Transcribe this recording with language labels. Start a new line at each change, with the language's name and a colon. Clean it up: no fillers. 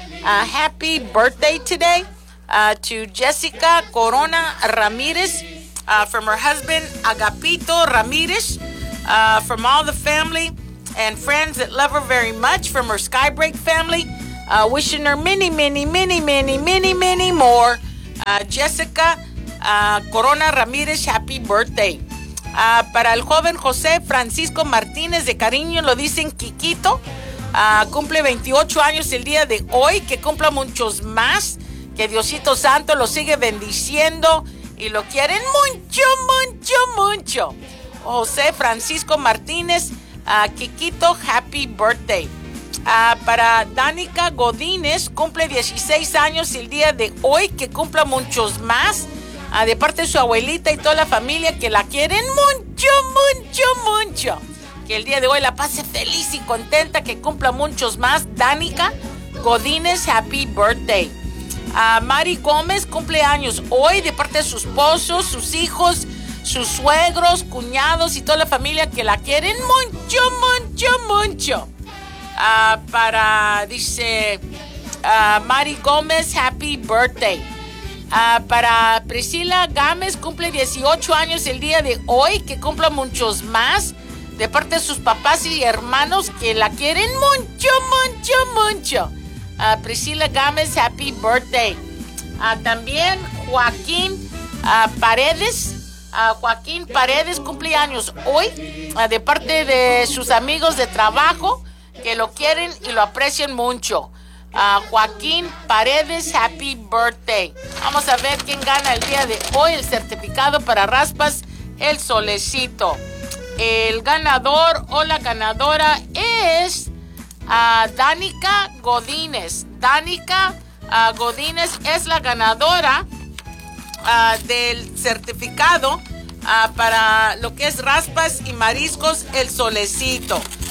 English: Happy birthday today to Jessica Corona Ramírez, from her husband Agapito Ramírez, from all the family and friends that love her very much from her Skybreak family. Wishing her many, many, many, many, many, many more. Jessica Corona Ramirez, happy birthday.
Spanish: Para el joven José Francisco Martínez, de cariño lo dicen Kikito. Cumple 28 años el día de hoy. Que cumpla muchos más. Que Diosito Santo lo sigue bendiciendo. Y lo quieren mucho, mucho, mucho.
English: José Francisco Martínez, Kikito, happy birthday.
Spanish: Para Danica Godínez, cumple 16 años el día de hoy. Que cumpla muchos más. De parte de su abuelita y toda la familia, que la quieren mucho, mucho, mucho. Que el día de hoy la pase feliz y contenta. Que cumpla muchos más. Danica Godínez,
English: happy birthday.
Spanish: Mari Gómez cumple años hoy. De parte de su esposo, sus hijos, sus suegros, cuñados y toda la familia, que la quieren mucho, mucho, mucho. Para, dice, Mari Gómez,
English: happy birthday.
Spanish: Para Priscila Gámez, cumple 18 años el día de hoy. Que cumpla muchos más. De parte de sus papás y hermanos, que la quieren mucho, mucho, mucho. Priscila Gámez,
English: happy birthday.
Spanish: También Joaquín Paredes. Joaquín Paredes cumple años hoy. De parte de sus amigos de trabajo, que lo quieren y lo aprecian mucho.
English: Joaquín Paredes, happy birthday.
Spanish: Vamos a ver quién gana el día de hoy el certificado para Raspas El Solecito. El ganador o la ganadora es Danica Godínez. Danica Godínez es la ganadora del certificado para lo que es Raspas y Mariscos El Solecito.